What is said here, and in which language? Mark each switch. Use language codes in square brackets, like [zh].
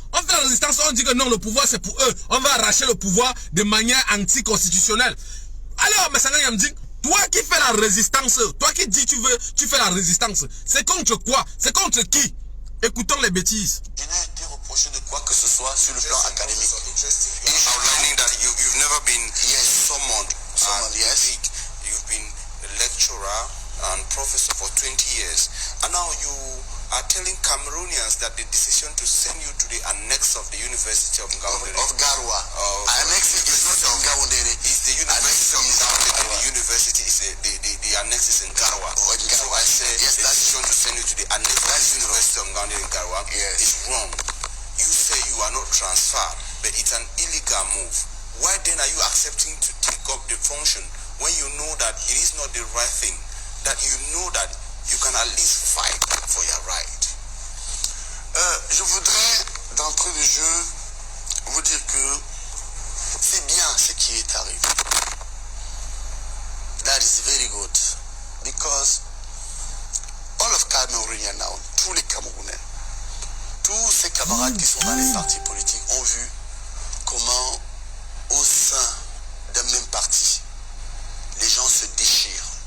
[fr] On fait la résistance, on dit que non, le pouvoir c'est pour eux. On va arracher le pouvoir de manière anticonstitutionnelle. Alors, Messanga Nyamding, toi qui fais la résistance, toi qui dis tu fais la résistance, c'est contre quoi? C'est contre qui? Écoutons les bêtises. Je n'ai été reproché de quoi que ce soit sur le plan académique. [en] And outlining that you've never been summoned, yes. You've been a lecturer and professor for 20 years, and now you are telling Cameroonians that the decision to send you to the annex of the University of Ngaoundéré. Of Garoua. Annex is not in Ngaoundéré. It's the University of Ngaoundéré. The university is the annex is in Garoua. So I say yes, the decision to send you to the annex of the University of Ngaoundéré in Garoua is wrong. You say you are not transferred, but it's an illegal move. Why then are you accepting to take up the function when you know that it is not the right thing? That you know that you can at least fight for your right. [fr] Je voudrais, d'entrée de jeu, vous dire que c'est bien ce qui est arrivé. [en] That is very good. Because all of Cameroonians now, [fr] tous les Camerounais, tous ces camarades qui sont dans les partis politiques ont vu comment au sein d'un même parti, les gens se déchirent.